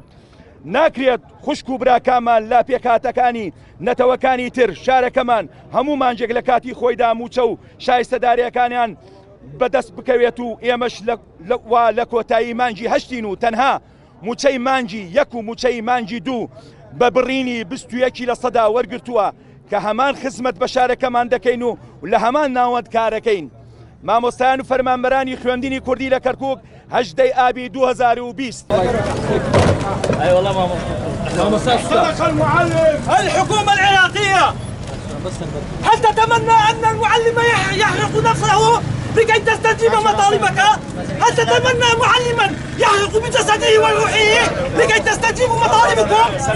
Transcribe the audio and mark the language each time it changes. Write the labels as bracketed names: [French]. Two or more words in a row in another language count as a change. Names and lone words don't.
[Central Kurdish] ناکرێت خوشک و براکانمان لا پێکاتەکانی نەتەوەکانی تر شارەکەمان هەموو مانجێک لە کاتی خۆیدا موچە و شایستەداریەکانیان بەدەست بکەوێت و ئێمەش لە کۆتایی مانجی هەشتین و تەنها موچەی مانجی یەک و موچەی مانجی دوو بە بڕینی 21% وەرگرتووە کە هەمان خزمەت بە شارەکەمان دەکەین و لە هەمان ناوەند کارەکەین. مامۆستایان و فەرمانبەرانی خوێندنی کوردی لە کەرکووک 8 ئابی 2020. [Arabic] اي والله ماما صدق المعلم. الحكومة العراقية هل تتمنى أن المعلم يحرق نفسه لكي تستجيب مطالبك؟ هل تتمنى معلما يحرق بجسده وروحه لكي تستجيب مطالبكم؟